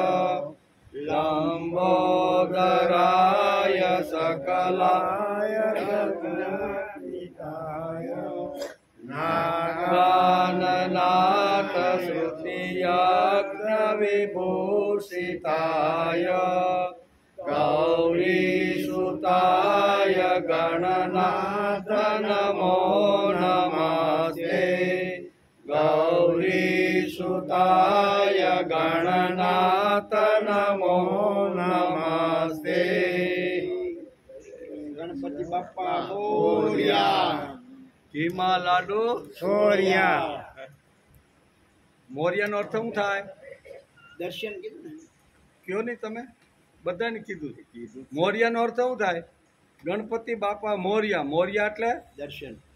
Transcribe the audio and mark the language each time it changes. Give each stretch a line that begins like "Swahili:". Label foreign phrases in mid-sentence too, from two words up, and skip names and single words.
Sanskrit: लम्बोदराय सकलाय नागाननाथ श्रुतियज्ञविभूषिताय गौरीसुताय गणनाथ नमो नमस्ते गौरीसुताय गणनाथ नमो नमस्ते
Marathi: गणपति बाप्पा मोरया
Gujarati: ઘીમાં લાડુ સોરિયા મોરિયાનો અર્થ શું થાય દર્શન કીધું ને કયો નહીં તમે બધાને કીધું મોરિયાનો અર્થ શું થાય ગણપતિ બાપા મોરિયા મોરિયા એટલે દર્શન